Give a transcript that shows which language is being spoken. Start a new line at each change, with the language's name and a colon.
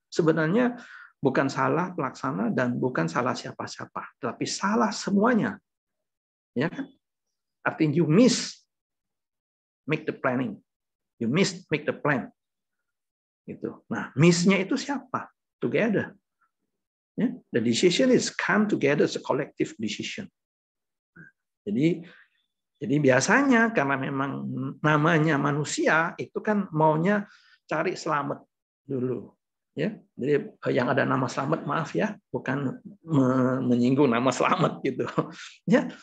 Indonesian: Sebenarnya bukan salah pelaksana dan bukan salah siapa-siapa, tapi salah semuanya. Ya kan?
English: Artinya you miss make the planning. You miss make the plan.
Indonesian: Gitu. Nah, miss-nya itu siapa?
English: Together. Ya, the decision is come together as a collective decision.
Indonesian: Jadi biasanya karena memang namanya manusia itu kan maunya cari selamat dulu, ya. Jadi yang ada nama selamat, maaf ya, bukan menyinggung nama selamat gitu, ya.